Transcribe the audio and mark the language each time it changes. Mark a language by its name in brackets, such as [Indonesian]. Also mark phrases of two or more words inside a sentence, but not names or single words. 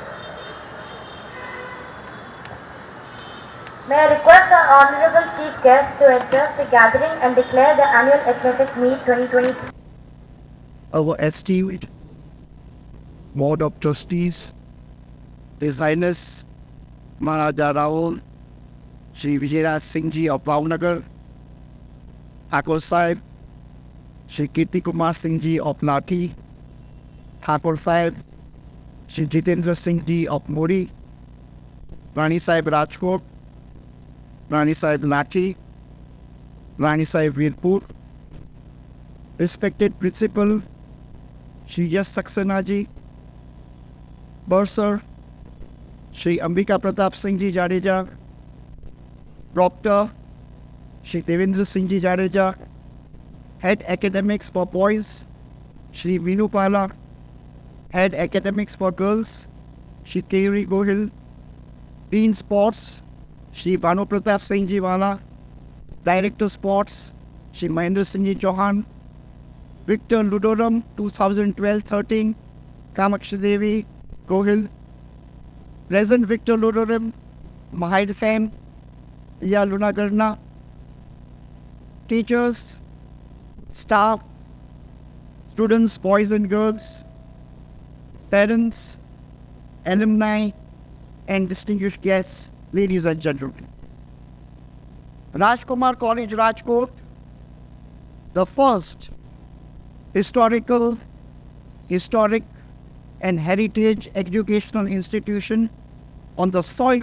[English] May I request our Honorable Chief Guest to address the gathering and declare the annual Athletic Meet 2023. Our esteemed Board of Trustees, His Highness Maharaja Rahul, Shri Vijayaraj Singh Ji of Bhavnagar, Thakor Saheb, Shri Kirti Kumar Singh Ji of Lathi, Thakor Saheb, Shri Jitendra Singh Ji of Muri, Rani Saheb Rajkot, Rani Saheb Lathi, Rani Saheb Virpur, respected Principal Shri Yash Saxena Ji, Bursar, Shri Ambika Pratap Singh Ji Jadeja, Proctor, Shri Devendra Singh Ji Jadeja, Head Academics for Boys, Shri Vinu Pala, Head Academics for Girls, Shri Keuri Gohil, Dean Sports, Shri Bhanu Pratap Singh Ji Wala, Director Sports, Shri Mahendra Singh Ji Chauhan, Victor Ludoram 2012-13, Kamakshi Devi Gohil, Present Victor Ludoram, Mahir Fan, Ya Lunagarna, teachers, staff, students, boys and girls, parents, alumni, and distinguished guests, ladies and gentlemen. Rajkumar College, Rajkot, the first historic and heritage educational institution on the soil